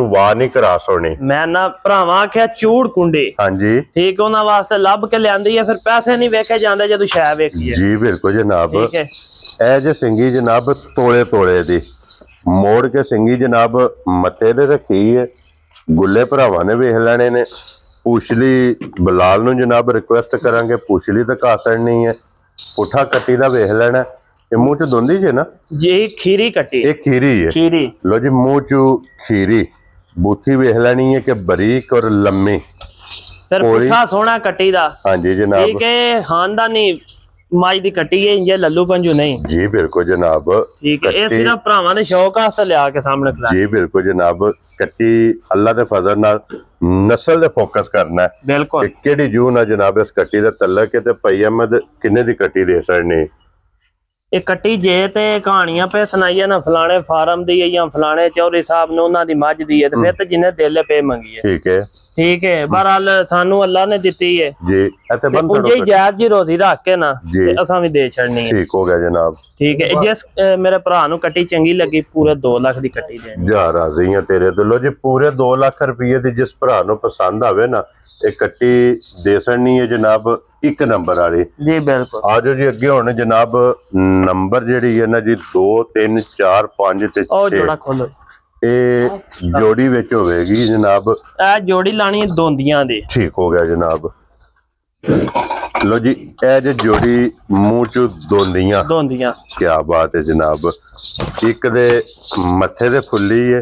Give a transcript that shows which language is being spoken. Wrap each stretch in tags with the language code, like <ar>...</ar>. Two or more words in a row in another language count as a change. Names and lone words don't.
<pa>ਵਾਹ ਨਹੀਂ ਕ੍ਰਾਸ ਹੋਣੀ ਮੈਂ ਨਾ ਭਰਾਵਾਂ ਆਖਿਆ ਚੂੜ ਕੁੰਡੀ ਹਾਂ ਜੀ ਠੀਕ ਉਨ੍ਹਾਂ ਵਾਸਤੇ ਲੱਭ ਕੇ ਲਿਆਂਦੀ ਹੈ ਫਿਰ ਪੈਸੇ ਨਹੀਂ ਵੇਖੇ ਜਾਂਦੇ ਜਦੋਂ ਸ਼ੈ ਵੇਖੀ ਹੈ ਜੀ ਬਿਲਕੁਲ ਜਨਾਬ ਠੀਕ ਹੈ ਏ ਜੇ ਸਿੰਗੀ ਜਨਾਬ ਤੋਲੇ ਤੋਲੇ ਦੀ ਮੋੜ ਕੇ ਸਿੰਗੀ ਜਨਾਬ ਮੱਥੇ ਦੇ ਰੱਖੀ ਹੈ ਗੁੱਲੇ ਭਰਾਵਾਂ ਨੇ ਵੇਖ ਲੈਣੇ ਨੇ ਪੂਛਲੀ ਬਿਲਾਲ ਨੂੰ ਜਨਾਬ ਰਿਕੁਐਸਟ ਕਰਾਂਗੇ ਪੂਛਲੀ ਦਿਖਾ ਸਕਣੀ ਹੈ ਪੁੱਠਾ ਕੱਟੀ ਦਾ ਵੇਖ ਲੈਣਾ ਇਹ ਮੂੰਹ ਚ ਦੋਂਦੀ ਜੇ ਨਾ ਜੀ ਖੀਰੀ ਕੱਟੀ ਇਹ ਖੀਰੀ ਹੈ ਖੀਰੀ ਲੋ ਜੀ ਮੂੰਹ ਚ ਖੀਰੀ ਬੂਥੀ ਵੇਖ ਲੈਣੀ ਹੈ ਕਿ ਬਰੀਕ ਔਰ ਲੰਮੀ ਫਿਰ ਪੁੱਠਾ ਸੋਹਣਾ ਕੱਟੀ ਦਾ ਹਾਂਜੀ ਜਨਾਬ ਠੀਕ ਹੈ ਖਾਨਦਾਨੀ ਮਾਈ ਦੀ ਕੱਟੀ ਹੈ ਇੰਜੇ ਲੱਲੂ ਪੰਜੂ ਨਹੀਂ ਜੀ ਬਿਲਕੁਲ ਜਨਾਬ ਠੀਕ ਹੈ ਇਹ ਸਿਰਫ ਭਰਾਵਾਂ ਦੇ ਸ਼ੌਕ ਵਾਸਤੇ ਲਿਆ ਕੇ ਸਾਹਮਣੇ ਖਲਾ ਜੀ ਬਿਲਕੁਲ ਜਨਾਬ ਕੱਟੀ ਅੱਲਾਹ ਕੇ ਫ਼ਜ਼ਲ ਨਾਲ ਨਸਲ ਦੇ ਫੋਕਸ ਕਰਨਾ ਹੈ बिल्कुल ਕੇੜੀ ਜੂ ਨਾ ਜਨਾਬ ਇਸ ਕੱਟੀ ਦਾ ਤਲਕ ਹੈ ਤੇ ਭਾਈ ਅਹਿਮਦ ਕਿੰਨੇ ਦੀ ਕੱਟੀ ਦੇ ਸਕਣੇ ਇਹ ਕੱਟੀ ਜੇ ਤੇ ਕਹਾਣੀਆਂ ਪੇ ਸੁਣਾਈਏ ਨਾ ਫਲਾਣੇ ਫਾਰਮ ਦੀ ਹੈ ਜਾਂ ਫਲਾਣੇ ਚੌਧਰੀ ਸਾਹਿਬ ਨੂੰ ਉਹਨਾਂ ਦੀ ਮੱਝ ਦੀ ਹੈ ਤੇ ਫਿਰ ਤੇ ਜਿੰਨੇ ਦਿਲ ਪੇ ਮੰਗੀ ਹੈ ਠੀਕ ਹੈ ਬਹਰਾਲ ਸਾਨੂੰ ਅੱਲਾ ਨੇ ਦਿੱਤੀ ਹੈ ਜੀ ਇੱਥੇ ਬੰਦ ਕਰੋ ਜੀ ਜਾਇਜ਼ ਜੀ ਰੋਜ਼ੀ ਰੱਖ ਕੇ ਨਾ ਤੇ ਅਸਾਂ ਵੀ ਦੇ ਛੜਨੀ ਹੈ ਠੀਕ ਹੋ ਗਿਆ ਜਨਾਬ ਠੀਕ ਹੈ ਜਿਸ ਮੇਰੇ ਭਰਾ ਨੂੰ ਕੱਟੀ ਚੰਗੀ ਲੱਗੀ ਪੂਰੇ 2 ਲੱਖ ਦੀ ਕੱਟੀ ਦੇ ਜਾ ਰਾਜ਼ੀ ਹਾਂ ਤੇਰੇ ਦਿਲੋਂ ਜੀ ਪੂਰੇ 2 ਲੱਖ ਰੁਪਏ ਦੀ ਜਿਸ ਭਰਾ ਨੂੰ ਪਸੰਦ ਆਵੇ ਨਾ ਇਹ ਕੱਟੀ ਦੇ ਛੜਨੀ ਹੈ ਜਨਾਬ ਇੱਕ ਨੰਬਰ ਵਾਲੀ ਜੀ ਬਿਲਕੁਲ ਆ ਜਾਓ ਜੀ ਅੱਗੇ ਹੁਣ ਜਨਾਬ ਨੰਬਰ ਜਿਹੜੀ ਹੈ ਨਾ ਜੀ 2 3 4 5 ਤੇ 6 ਜੋੜਾ ਖੋਲ੍ਹੋ ਏ ਜੋੜੀ ਵਿੱਚ ਹੋਵੇਗੀ ਜਨਾਬ ਏ ਜੋੜੀ ਲਾਣੀ ਹੈ ਦੋਂਦੀਆਂ ਦੇ ਠੀਕ ਹੋ ਗਿਆ ਜਨਾਬ ਲੋ ਜੀ ਏ ਜੇ ਜੋੜੀ ਮੂੰਹ ਚ ਦੋਂਦੀਆਂ ਕਿਆ ਬਾਤ ਹੈ ਜਨਾਬ ਇੱਕ ਦੇ ਮੱਥੇ ਦੇ ਫੁੱਲੀ ਹੈ</pa>